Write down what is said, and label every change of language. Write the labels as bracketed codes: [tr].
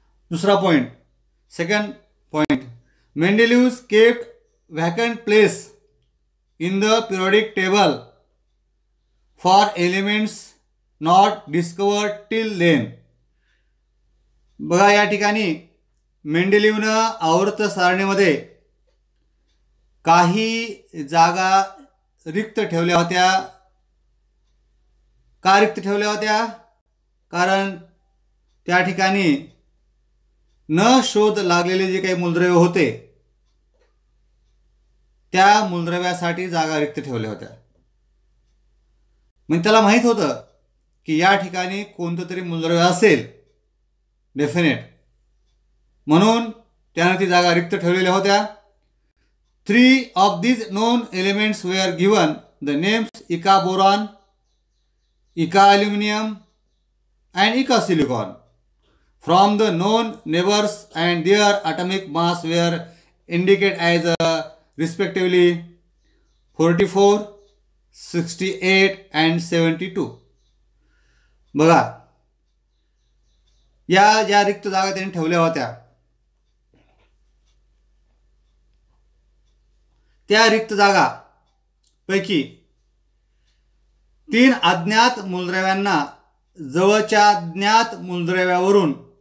[mr] दूसरा point, [en] Second point, Mendeleev kept vacant place in the periodic table for elements not discovered till then. [mr] बघा, या ठिकाणी मेंडेलिव्हनं आवर्त सारणीमध्ये काही जागा रिक्त ठेवल्या होत्या. का रिक्त ठेवल्या होत्या, कारण त्या ठिकाणी न शोध लागलेले जे काही मूलद्रव्य होते त्या मूलद्रव्यासाठी जागा रिक्त ठेवल्या होत्या. म्हणजे त्याला माहित होतं की या ठिकाणी कोणतं तरी मूलद्रव्य असेल डेफिनेट, म्हणून त्याने ती जागा रिक्त ठेवलेल्या होत्या. [en] 3 of these known elements were given the names Ica boron, Ica aluminum and Ica silicon from the known neighbors, and their atomic mass were indicated as respectively 44, 68 and 72. [mr] बघा, या ज्या रिक्त जागा त्यांनी ठेवल्या होत्या त्या रिक्त जागा पैकी 3 अज्ञात मूलद्रव्यांना जवळच्या ज्ञात मूलद्रव्यावरून